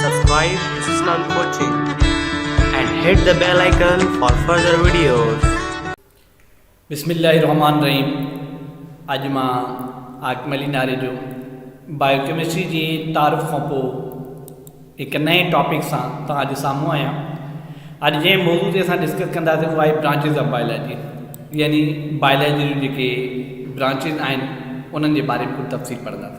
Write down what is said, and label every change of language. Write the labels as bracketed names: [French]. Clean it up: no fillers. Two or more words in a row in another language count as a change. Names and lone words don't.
[English] subscribe Islam Coaching and hit the bell icon for further videos. [Sindhi] बिस्मिल्लाहिर्रहमानिर्रहीम। अॼु मां हाकिम अली नाले जो बायोकेमिस्ट्री जी तारीफ़ खां पोइ हिकु नए टॉपिक सां तव्हांजे साम्हूं आहियां। अॼु जंहिं मौज़ू ते असां डिस्कस कंदासीं उहा आहे [English] branches of biology, [Sindhi] यानी बायोलॉजी जूं जेके ब्रांचिस आहिनि उन्हनि जे बारे में कुझु तफ़सील पढ़ंदासीं।